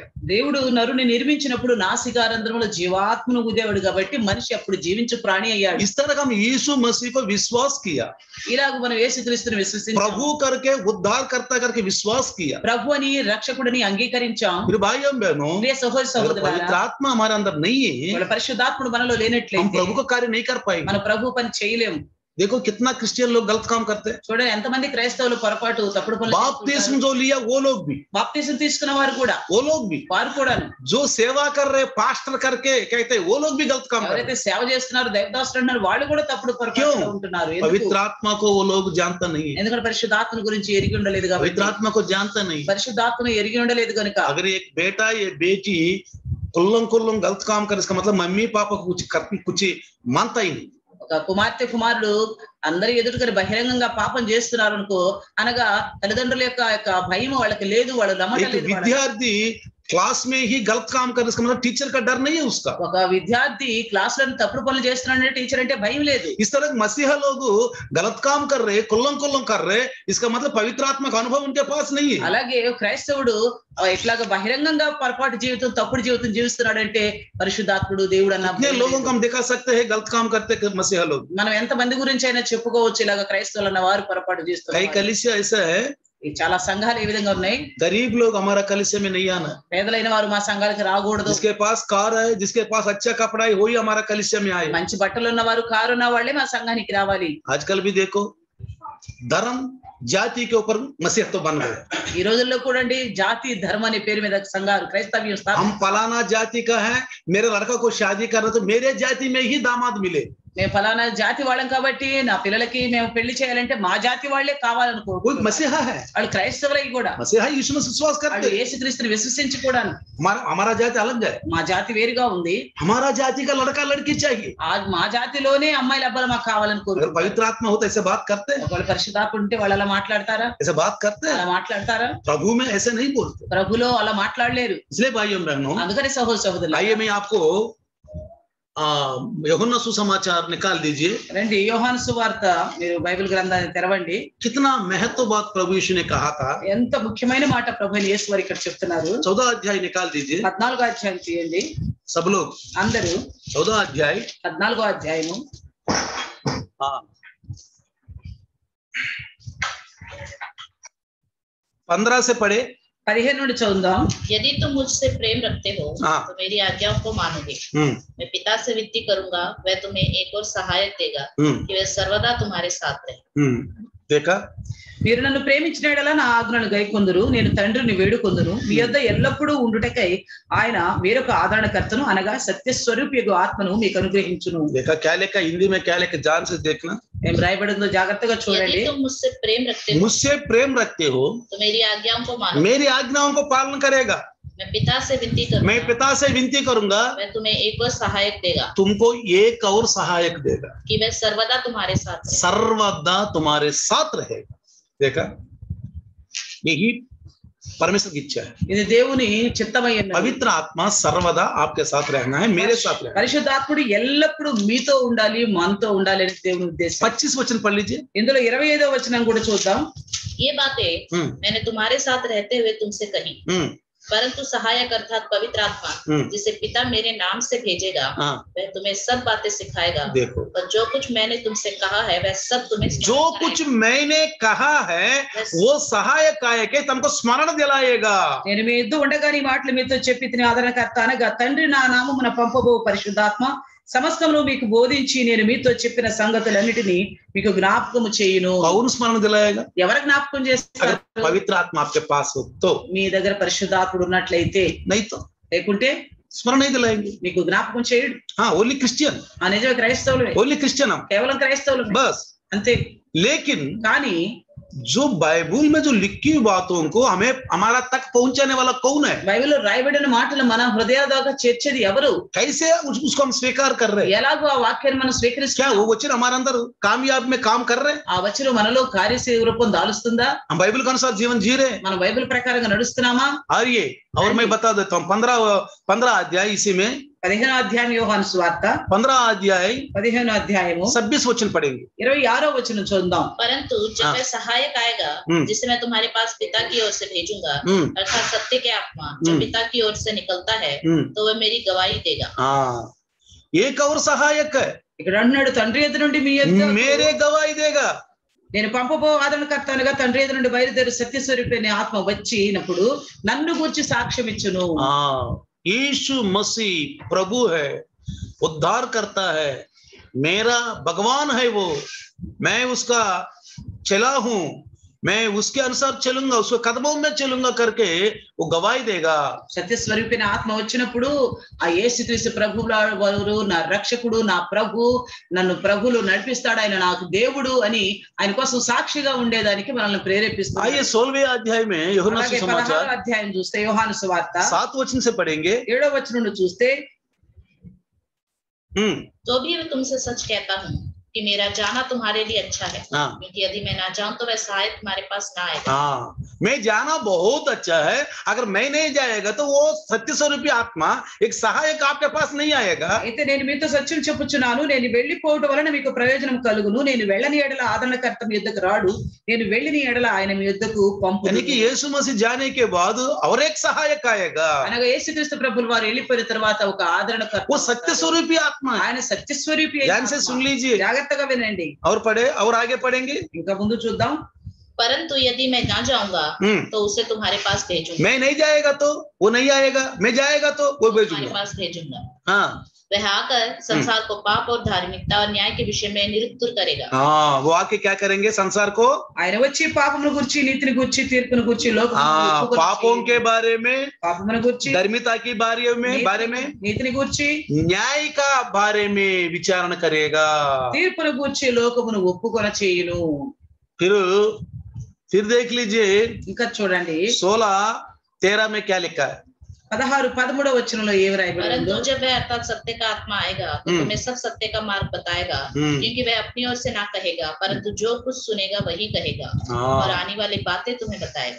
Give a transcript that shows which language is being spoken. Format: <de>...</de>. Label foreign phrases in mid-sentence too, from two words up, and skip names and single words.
<te>దేవుడు నరుని నిర్మించినప్పుడు నాసికా రంధ్రంలో జీవాత్మను ఊదేవాడు కాబట్టి మనిషి అప్పుడు జీవించు ప్రాణి అయ్యాడు।</te> <hi>इस तरह हम यीशु मसीह को विश्वास किया,</hi> <te>ఇలాగ మనం యేసుక్రీస్తుని విశ్వసించాం,</te> <hi>प्रभु करके उद्धार करता करके विश्वास किया,</hi> <te>ప్రభు అని రక్షకుడిని అంగీకరించాం।</te> <hi>मेरे भाइयों बहनों,</hi> <te>ప్రియ సహోదర</te> <hi>पवित्र</hi> <te>సహోదరులారా,</te> <hi>आत्मा हमारे अंदर नहीं है,</hi> <te>వాళ్ళ పరిశుద్ధాత్ముడు మనలో</te> <hi>हम</hi> <te>లేనట్లయితే</te> <hi>प्रभु का कार्य नहीं कर पाएंगे।</hi> <te>మన ప్రభు పని చేయలేము।</te> <hi>देखो कितना क्रिश्चियन लोग गलत काम करते हैं।</hi> <te>చూడండి ఎంతమంది క్రైస్తవులు పొరపాటు తప్పుడు పనులు</te> <hi>बाप्तिस्म जो लिया वो लोग भी,</hi> <te>బాప్తిసం తీసుకున్న వారు కూడా,</te> <hi>वो लोग भी,</hi> <te>వారు కూడా</te> <hi>जो सेवा कर रहे पास्टर करके कहते हैं वो लोग भी गलत काम कर रहे</hi> <te>ఎవరైతే సేవ చేస్తున్నారు దైవదాసులు అంటున్నారు వాళ్ళు కూడా తప్పుడు పొరపాటు ఉంటున్నారు।</te> <hi>हैं। पवित्र आत्मा को वो लोग जानता नहीं है,</hi> <te>ఎందుకంటే పరిశుద్ధాత్మ గురించి ఎరిగి ఉండలేదు</te> <hi>पवित्र</hi> <te>కాబట్టి,</te> <hi>आत्मा को जानता नहीं।</hi> <te>పరిశుద్ధాత్మను ఎరిగి ఉండలేదు కనుక</te> <hi>अगर एक बेटा या बेटी कुल्लम गलत काम करे, इसका मतलब मम्मी पापा को कुछ मानता ही नहीं।</hi> <te>ఒక కుమార్తె కుమారుడు అందరి ఎదుటికని బహిరంగంగా పాపం చేస్తున్నారు అనుకో, అనగా తల్లిదండ్రుల యొక్క భయం వాళ్ళకి లేదు, వాళ్ళు నమ్మలేదు।</te> <hi>विद्यार्थी क्लास में ही गलत काम कर, इसका मतलब टीचर का डर नहीं है उसका।</hi> <te>ఒక విద్యార్థి క్లాస్ లో తప్పుడు పనులు చేస్తున్నాడంటే టీచర్ అంటే భయం లేదు।</te> <hi>इस तरह मसीहा लोग गलत काम कर रहे, कुल्लम कर रहे, इसका मतलब पवित्र आत्मा का अनुभव उनके पास नहीं है।</hi> <te>అలాగే క్రైస్తవుడు ఇట్లాగా బహిరంగంగా పొరపాటు జీవితం తప్పుడు జీవితం జీవిస్తున్నాడంటే పరిశుద్ధాత్ముడు దేవుడు అన్న</te> <hi>कितने लोगों को हम दिखा सकते हैं गलत काम करते मसीहा लोग।</hi> <te>మనం ఎంత మంది గురించి అయినా చెప్పుకోవచ్చు ఇలాగా క్రైస్తవులు అన్న వారు పొరపాటు</te> <hi>कई</hi> <te>చేస్తున్నారు।</te> <hi>कलीसिया ऐसा है,</hi> <te>చాలా సంఘాలు ఏ విధంగా ఉన్నాయి,</te> <hi>गरीब लोग हमारा कलीसिया में नहीं आना,</hi> <te>పేదలైన వారు మా సంఘాలకు రాకూడదు,</te> <hi>जिसके पास कार है जिसके पास अच्छा कपड़ा है वही हमारा कलीसिया में आए।</hi> <te>మంచి బట్టలు ఉన్న వారు కారు ఉన్న వాళ్ళే మా సంఘానికి రావాలి।</te> <hi>आजकल भी देखो धर्म जाति के ऊपर मसीहत तो बन गए।</hi> <te>ఈ రోజుల్లో కూడా జాతి ధర్మ అనే పేరు మీద సంఘాలు క్రైస్తవ్యం</te> <hi>हम फलाना जाति का है, मेरे लड़का को शादी करना तो मेरे जाति में ही दामाद मिले।</hi> <te>మేము ఫలానా జాతి వాళ్ళం కాబట్టి నా పిల్లలకి మేము పెళ్లి చేయాలంటే మా జాతి వాళ్ళే కావాలనుకో,</te> <hi>कोई मसीहा है,</hi> <te>వాళ్ళు క్రైస్తవులై కూడా</te> <hi>मसीहा यीशु में विश्वास करते</hi> <te>వాళ్ళు</te> <hi>हैं।</hi> <te>యేసుక్రీస్తుని విశ్వసించి కూడా</te> <hi>हमारा जाति अलग है,</hi> <te>మా జాతి వేరుగా ఉంది,</te> <hi>हमारा जाति का लड़का लड़की चाहिए।</hi> <te>మా జాతిలోనే అమ్మాయిల అబ్బాయిలు మాకు కావాలని</te> <hi>अगर</hi> <te>కోరుకుంటారు।</te> <hi>पवित्र आत्मा हो तो ऐसे बात करते हैं,</hi> <te>ఒకవేళ పరిశుద్ధాత్మ ఉంటే వాళ్ళు అలా మాట్లాడతారా?</te> <hi>ऐसे बात करते</hi> <te>అలా</te> <hi>हैं।</hi> <te>మాట్లాడతారా?</te> <hi>प्रभु में ऐसे नहीं बोलते।</hi> <te>ప్రభులో అలా మాట్లాడలేరు।</te> <hi>इसलिए भाइयों बहनों,</hi> <te>అందుకని సహోదర సహోదరులు,</te> <hi>आइए मैं आपको यूहन्ना सुसमाचार निकाल दीजिए।</hi> <te>రండి యోహాను సువార్త, మీరు బైబిల్ గ్రంథాన్ని తెరవండి।</te> <hi>कितना महत्व बात प्रभु यीशु ने कहा था।</hi> <te>ఎంత ముఖ్యమైన మాట ప్రభు యేసు వారు ఇక్కడ చెప్తున్నారు।</te> <hi>14 अध्याय निकाल दीजिए</hi> <te>14వ అధ్యాయం తీయండి</te> <hi>सब लोग।</hi> <te>అందరూ।</te> <hi>14 अध्याय</hi> <te>14వ అధ్యాయము</te> <hi>15 से पढ़े।</hi> <te>15 నుండి చదువుదాం.</te> <hi>यदि तुम मुझसे प्रेम रखते हो तो मेरी आज्ञाओं को मानोगे। मैं पिता से विनती करूंगा, वह तुम्हें एक और सहायक देगा कि वह सर्वदा तुम्हारे साथ रहे। देखा,</hi> <te>మీరు నన్ను ప్రేమించిన యెడల నా ఆజ్ఞలను గైకొందురు, నేను తండ్రిని వేడుకొందును, మీ యొద్ద ఎల్లప్పుడూ ఉండుటకై ఆయన వేరొక ఆదరణకర్తను అనగా సత్య స్వరూపియగు ఆత్మను మీకు అనుగ్రహించును.</te> <hi>देखा क्या लिखा हिंदी में, क्या लिखा ध्यान से देखना,</hi> <te>ఏం రాయబడిందో జాగ్రత్తగా చూడండి.</te> <hi>तुम मुझसे प्रेम रखते हो तो मेरी आज्ञाओं को मानो, मेरी आज्ञाओं को पालन करेगा। मैं पिता से विनती करूंगा, वह तुम्हें एक और सहायक देगा, तुमको एक और सहायक देगा कि वह सर्वदा तुम्हारे साथ रहेगा। देखा, यही परमेश्वर की इच्छा है,</hi> <te>ఇది దేవుని చిత్తమై ఉన్నది.</te> <hi>पवित्र आत्मा सर्वदा आपके साथ रहना है, मेरे साथ रहना है।</hi> <te>పరిశుద్ధాత్ముడు ఎల్లప్పుడూ మీతో ఉండాలి, మనతో ఉండాలి అని దేవుని ఉద్దేశం.</te> <hi>25 वचन पढ़ लीजिए,</hi> <te>ఇందులో 25వ వచనం కూడా చూద్దాం.</te> <hi>ये बातें मैंने तुम्हारे साथ रहते हुए तुमसे कही, परंतु सहायक अर्थात पवित्र आत्मा जिसे पिता मेरे नाम से भेजेगा, वह तुम्हें सब बातें सिखाएगा। देखो, और जो कुछ मैंने तुमसे कहा है वह सब तुम्हें जो कुछ मैंने कहा है वो सहायक आएगा, तुमको स्मरण दिलाएगा।</hi> <te>నేను మీ యుద్ధ ఉండగా నీ మాటలు మీతో చెప్పి తిని ఆదరణకర్త అనగా తండ్రి నా నామమున పంపబో పరిశుద్ధాత్మ సమస్తమును మీకు బోధించి నేను మీతో చెప్పిన సంగతులన్నిటినీ మీకు జ్ఞాపకము చేయును.</te> <hi>कौन स्मरण दिलाएगा?</hi> <te>ఎవరు జ్ఞాపకం చేస్తారు?</te> <hi>पवित्र आत्मा आपके पास हो तो,</hi> <te>మీ దగ్గర పరిశుద్ధాత్ముడు ఉన్నట్లయితే,</te> <hi>नहीं तो</hi> <te>లేకుంటే</te> <hi>स्मरण नहीं दिलाएंगे।</hi> <te>మీకు జ్ఞాపకం చేయడు.</te> <en>हाँ, only Christian,</en> <te>నిజమే క్రైస్తవులు,</te> <en>only Christian हम,</en> <te>కేవలం క్రైస్తవులు</te> <hi>बस।</hi> <te>అంతే.</te> <hi>लेकिन</hi> <te>కానీ</te> <hi>जो बाइबल में जो लिखी हुई बातों को हमें हमारा तक पहुंचाने वाला कौन है?</hi> <te>బైబిల్లో రాయబడిన మాటలు మన హృదయ దాకా చేర్చేది ఎవరు?</te> <hi>कैसे उसको हम स्वीकार कर रहे हैं?</hi> <te>ఎలాగో ఆ వాక్యాన్ని మనం</te> <hi>क्या</hi> <te>స్వీకరిస్తాం?</te> <hi>वो वचन हमारे अंदर कामयाब में काम कर रहे हैं?</hi> <te>ఆ వచనం మనలో కార్యరూపం దాలుస్తుందా?</te> <hi>हम बाइबल के अनुसार जीवन जी रहे हैं?</hi> <te>మనం బైబిల్ ప్రకారంగా నడుస్తున్నామా?</te> <hi>और मैं बता देता हूँ, 15 अध्याय इसी में,</hi> <te>15వ అధ్యాయం యోహాను సువార్త</te> <hi>15 अध्याय</hi> <te>15వ అధ్యాయము</te> <hi>26 वचन पढ़ेंगे।</hi> <te>26వ వచనం చూద్దాం.</te> <hi>परंतु जब वह सहायक आएगा जिसे मैं तुम्हारे पास पिता की ओर से भेजूंगा, अर्थात सत्य के आत्मा जो पिता की ओर से निकलता है, तो वह मेरी गवाही देगा। एक और सहायक है,</hi> <te>ఇక్కడ అన్నాడు తండ్రి ఎదురు నుండి మీ యొద్దకు</te> <hi>मेरे गवाही देगा,</hi> <te>నేను పంపబో ఆదరణకర్త అనగా తండ్రి ఎదురు నుండి బయలుదేరి సత్యస్వరూపి అనే ఆత్మ వచ్చినప్పుడు నన్ను గురించి సాక్ష్యం ఇచ్చును.</te> <hi>यीशु मसीह प्रभु है, उद्धार करता है, मेरा भगवान है वो, मैं उसका चला हूं, मैं उसके अनुसार चलूंगा, उसके कदमों में चलूंगा करके वो गवाही देगा।</hi> <te>సత్యస్వరూపి ఆత్మ వచ్చినప్పుడు ఆ యేసుక్రీస్తు ప్రభువు నా రక్షకుడు, నా ప్రభు, నన్ను ప్రభువులు నడిపిస్తాడు, ఆయన నాకు దేవుడు అని ఆయన కోసం సాక్షిగా ఉండేదానికి మనల్ని ప్రేరేపిస్తాడు.</te> <hi>आइए 16वें अध्याय में यूहन्ना सुसमाचार</hi> <te>16వ అధ్యాయం చూస్తే యోహాను సువార్త</te> <hi>7 वचन से पढ़ेंगे।</hi> <te>7వ వచనం నుండి చూస్తే,</te> <hi>तो भी मैं तुमसे सच कहता हूँ कि मेरा जाना तुम्हारे लिए अच्छा है, क्योंकि यदि मैं ना जाऊं तो वह सहायक तुम्हारे पास ना आएगा। मैं जाना बहुत अच्छा है, अगर मैं नहीं जाएगा तो वो सत्य स्वरूपी आत्मा एक सहायक आपके पास नहीं आएगा।</hi> <te>అయితే నేను మీతో సత్యం చెప్పుచున్నాను, నేను వెళ్ళిపోవడం వలన మీకు ప్రయోజనం కలుగును, నేను వెళ్ళని ఎడల ఆదరణకర్త మీ యొద్దకు రాడు, నేను వెళ్ళని ఎడల ఆయన మీ యొద్దకు పంపును.</te> <hi>यानी कि यीशु मसीह जाने के बाद और एक सहायक आएगा,</hi> <te>అనగా యేసుక్రీస్తు ప్రభువు వారు వెళ్ళిపోయిన తర్వాత ఒక ఆదరణకర్త,</te> <hi>वो सत्य स्वरूपी आत्मा,</hi> <te>ఆయన సత్యస్వరూపి.</te> <hi>ध्यान से सुन लीजिए,</hi> <te>జాగ్రత్తగా వినండి.</te> <hi>और पढ़े और आगे पढ़ेंगे,</hi> <te>ఇంకా ముందు చూద్దాం.</te> <hi>परंतु यदि मैं ना जाऊंगा तो उसे तुम्हारे पास भेजूंगा। मैं नहीं जाएगा तो वो नहीं आएगा, मैं जाएगा तो वो भेजूंगा, तुम्हारे पास भेजूंगा। हाँ, वह आकर संसार को पाप और धार्मिकता और न्याय के विषय में निरुत्तर करेगा। हाँ, वो आके क्या करेंगे? संसार को,</hi> <te>ఆయన వచ్చి పాపమును గురించి, నీతిని గురించి, తీర్పును గురించి,</te> <hi>पापों के बारे में,</hi> <te>పాపమును గురించి,</te> <hi>धर्मिता के बारे में,</hi> <te>నీతిని గురించి,</te> <hi>न्याय का बारे में विचारण करेगा,</hi> <te>తీర్పును గురించి లోకమును ఒప్పుకొన చేయును.</te> <hi>फिर देख लीजिए</hi> <te>ఇంకా చూడండి</te> <hi>16-13 में क्या लिखा है?</hi> <te>16-13వ వచనంలో ఏమి రాయబడిందో,</te> <hi>परंतु जब वह अर्थात सत्य का आत्मा आएगा तो तुम्हें सब सत्य का मार्ग बताएगा, क्योंकि वह अपनी ओर से ना कहेगा, परंतु जो कुछ सुनेगा वही कहेगा और आने वाली बातें तुम्हें बताएगा।</hi>